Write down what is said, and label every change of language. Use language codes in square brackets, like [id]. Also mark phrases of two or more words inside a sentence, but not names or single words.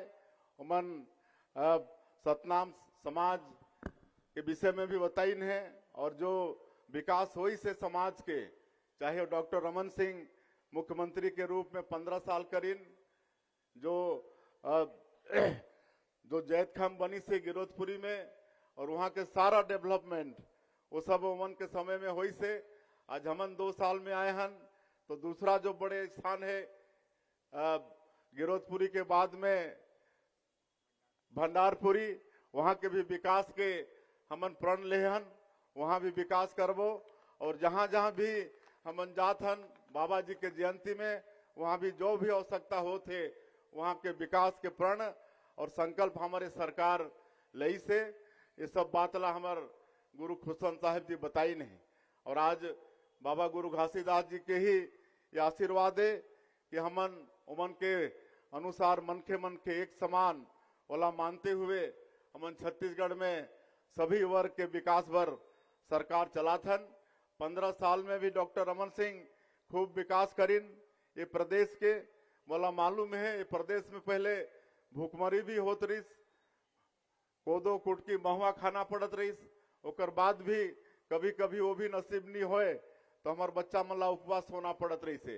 [hne] उमन सतनाम समाज के विषय में भी बताइन है, और जो विकास हुई से समाज के, चाहे डॉक्टर रमन सिंह मुख्यमंत्री के रूप में 15 साल करीन, जो जैतखाम बनी से गिरोधपुरी में, और वहां के सारा डेवलपमेंट वो सब उमन के समय में हुई से। आज हमन 2 साल में आए हन, तो दूसरा जो बड़े स्थान है गिरोधपुरी के बाद में भंडारपुरी, वहां के भी विकास के हमन प्रण ले हन, वहां भी विकास करबो। और जहां जहां भी हमन जात हन बाबा जी के जयंती में, वहां भी जो भी आवश्यकता हो थे वहां के विकास के प्रण और संकल्प हमारे सरकार लई से। ये सब बात ला हमार गुरु खुशवंत साहेब जी बताई नहीं। और आज बाबा गुरु घासीदास जी के ही ये आशीर्वाद है कि हमन उमन के अनुसार मनखे मनखे एक समान वाला मानते हुए हमन छत्तीसगढ़ में सभी वर्ग के विकास पर सरकार चलाथन। 15 साल में भी डॉक्टर रमन सिंह खूब विकास करीन ये प्रदेश के। मोला मालूम है ये प्रदेश में पहले भूखमरी भी होत रही, कोदो कुटकी महुआ खाना पड़त रही, ओकर बाद भी कभी कभी वो भी नसीब नहीं होए तो हमार बच्चा मला उपवास होना पड़त रही से।